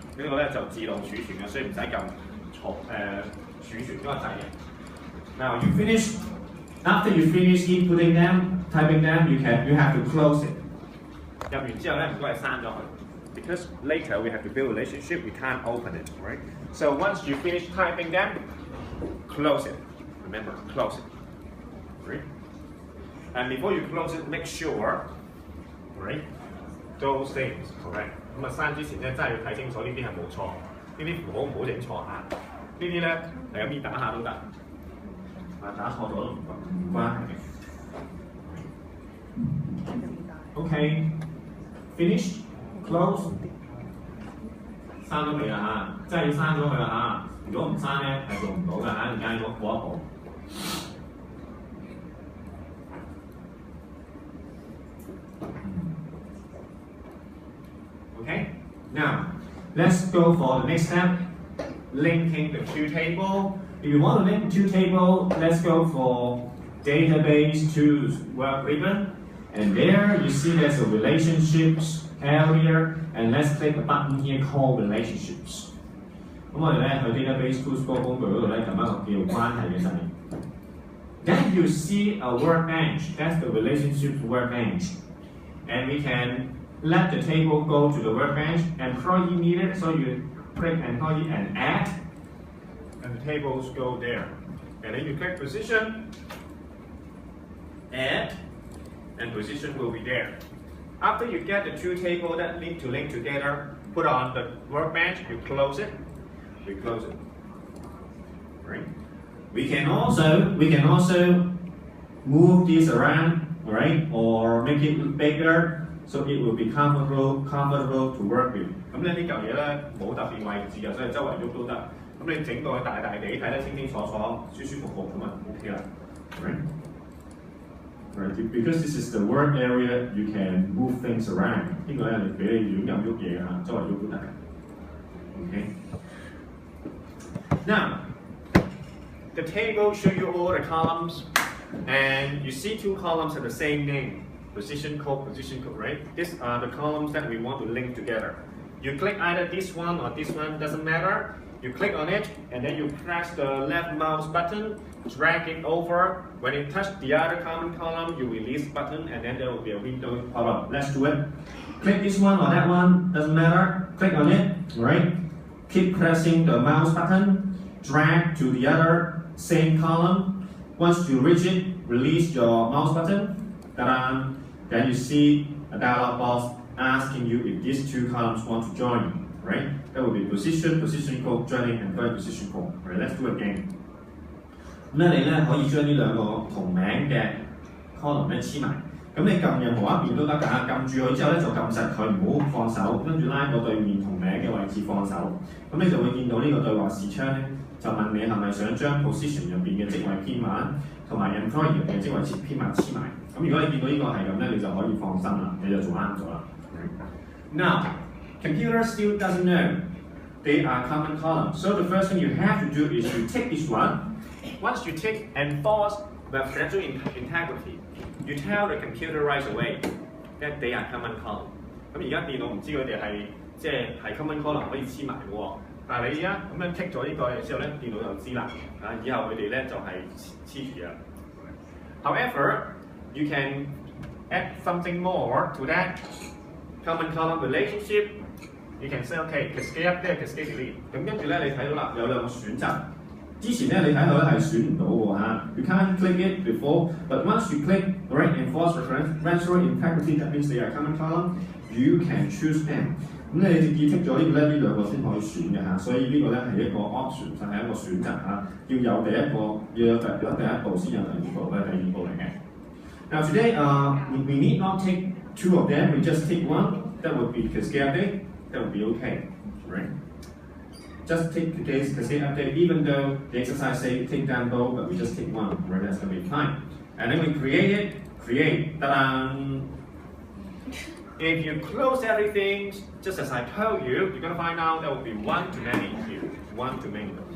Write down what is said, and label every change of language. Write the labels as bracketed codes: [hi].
[yue] 呢個咧就自動儲存嘅，所以唔使撳儲存嗰個掣嘅。 [en] Now you finish. After you finish inputting them, typing them, you have to close it. [yue] 入完之後咧，唔該係刪咗佢。 [en] Because later we have to build a relationship, we can't open it, right? So once you finish typing them, close it. Remember, close it. Right? And before you close it, make sure, right, those things correct. [yue] 咁啊刪之前咧，真係要睇清楚呢啲係冇錯，呢啲符號唔好整錯嚇。呢啲咧係咁樣打下都得，打錯咗都唔關係嘅。 [en] OK, finish, close. [yue] 刪咗未啦嚇，真係要刪咗佢啦嚇。如果唔刪咧係做唔到嘅嚇，陣間要過一步。 [en] Okay, now let's go for the next step, linking the two tables. If you want to link two tables, let's go for database to web ribbon. And there you see there's a relationships area, and let's click a button here called relationships. [yue] 咁我哋咧去 database tools 嗰個工具嗰度咧撳一個叫關係嘅掣。 [en] Then you see a workbench. That's the relationships workbench, and we can let the table go to the workbench. Employee needed, so you click employee and add, and the tables go there. And then you click position, add, and position will be there. After you get the two tables that need to link together, put on the workbench, you close it, we close it. Right? We can also move this around, right, or make it bigger so it will be comfortable to work with. [yue] 咁呢啲嚿嘢咧冇特別位置啊，所以周圍喐都得。咁你整到佢大大地，睇得清清楚楚，舒舒服服咁啊 OK 啦。Right? [en] Right, because this is the work area, you can move things around. [yue] 呢個咧你俾你亂咁喐嘢啊，周圍喐都得。 [en] Okay. Now, the table show you all the columns, and you see two columns have the same name. Position code, right? These are the columns that we want to link together. You click either this one or this one, doesn't matter. You click on it, and then you press the left mouse button, drag it over. When it touches the other common column, you release button, and then there will be a window pop up. Let's do it. Click this one or that one, doesn't matter. Click on it, right? Keep pressing the mouse button, drag to the other same column. Once you reach it, release your mouse button. Ta-da! Then you see a dialog box asking you if these two columns want to join, right? That will be position code joining and employee position code. Right? Let's do it again. [yue] 咁咧你咧可以將呢兩個同名嘅 column 咧黐埋。咁你撳任何一邊都得㗎，撳住佢之後咧就撳實佢，唔好放手，跟住拉過對面同名嘅位置放手。咁你就會見到呢個對話視窗咧，就問你係咪想將 position 入邊嘅職位編碼同埋 employee 入邊嘅職位編碼黐埋。咁如果你見到呢個係咁咧，你就可以放心啦，你就做啱咗啦。 [en] Now, computer still doesn't know they are common columns. So the first thing you have to do is you take this one. Once you tick enforce web-central integrity, you tell the computer right away that they are common column. [yue] 咁而家電腦唔知佢哋係common column 可以黐埋嘅喎，但係你而家咁樣 tick 咗呢個嘢之後咧，電腦就知啦。以後佢哋咧就係黐住啦。 [en] However, you can add something more to that common column relationship. You can say, okay, cascade up there, cascade delete. [yue] 咁跟住咧，你睇到啦，有兩個選擇。之前咧，你睇到咧係選唔到喎嚇。 [en] You can't click it before, but once you click right enforce referential integrity, that means they are common column. You can choose them. [yue] 咁你直接剔咗呢個咧，呢兩個先可以選嘅嚇。所以呢個咧係一個 option， 就係一個選擇嚇。要有第一步先有第二步嘅，第二步嚟嘅。 [en] Now today, we need not take two of them. We just take one. That would be cascade update. That would be okay, right? Just take today's cascade update, even though the exercise say take down both, but we just take one, right? That's gonna be fine. And then we create, ta-da! If you close everything, just as I told you, you're gonna find out there will be one too many here, one too many.